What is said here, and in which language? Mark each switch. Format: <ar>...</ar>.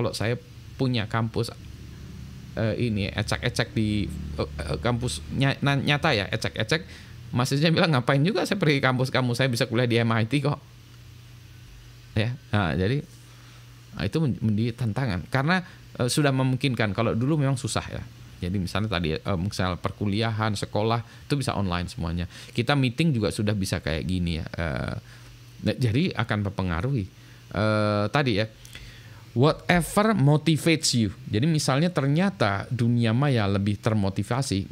<id>Kalau saya punya kampus ini ecek-ecek di kampus nyata ya, ecek-ecek, mahasiswanya bilang ngapain juga saya pergi kampus kamu, saya bisa kuliah di MIT kok ya. Nah jadi itu menjadi tantangan karena sudah memungkinkan. Kalau dulu memang susah ya. Jadi misalnya tadi misal perkuliahan, sekolah itu bisa online semuanya. Kita meeting juga sudah bisa kayak gini ya. Jadi akan mempengaruhi tadi ya.</id> <en>Whatever motivates you.</en> <id>Jadi misalnya ternyata dunia maya lebih termotivasi.</id>